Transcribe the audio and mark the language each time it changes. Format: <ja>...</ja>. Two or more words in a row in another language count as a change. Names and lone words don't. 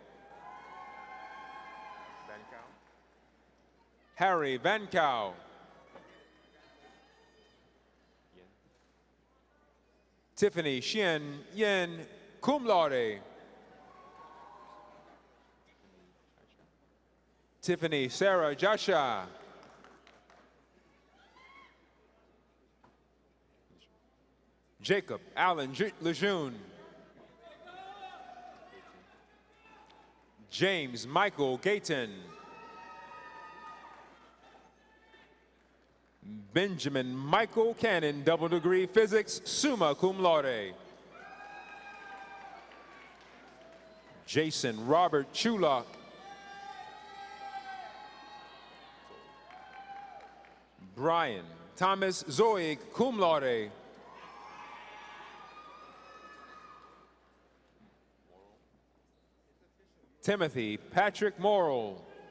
<en>Harry Van Cow. Tiffany Xian Yen,</en> <la>cum laude.</la> <en>Tiffany Sarah Jasha. Jacob Allen Lejeune. James Michael Gayton. Benjamin Michael Cannon, double degree physics,</en> <la>summa cum laude.</la> <en>Jason Robert Chula. Brian Thomas Zoe,</en> <la>cum laude.</la> <en>Timothy Patrick Morrill.</en>